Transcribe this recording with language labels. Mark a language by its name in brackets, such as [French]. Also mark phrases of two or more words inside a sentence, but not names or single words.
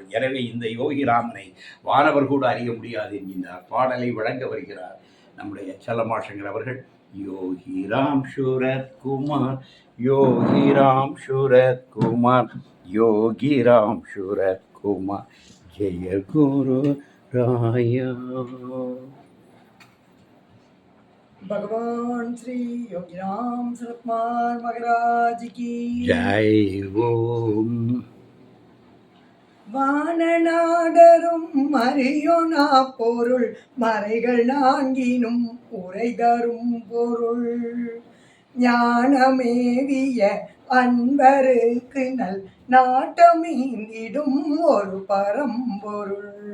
[Tamil] எனவே இந்த யோகிராமனை வானவர் கூட அறிய முடியாது என்கின்றார். பாடலை வழங்க வருகிறார் நம்முடைய செல்லமாஷங்கர் அவர்கள். யோகிராம் சுரத்குமார், யோகிராம் சுரத்குமார், யோகிராம் சுரத்குமார், ஜெய குரு ராயா. [Hindi] भगवान श्री योगीराम सुरतकुमार महाराज की जय. ओम. [Tamil] வானநாடரும் அறியோனா பொருள் மறைகள் நான்கினும் உரை தரும் பொருள் ஞானமேவிய அன்பருக்கு நல் நாட்டமீந்திடும் ஒரு பரம்பொருள்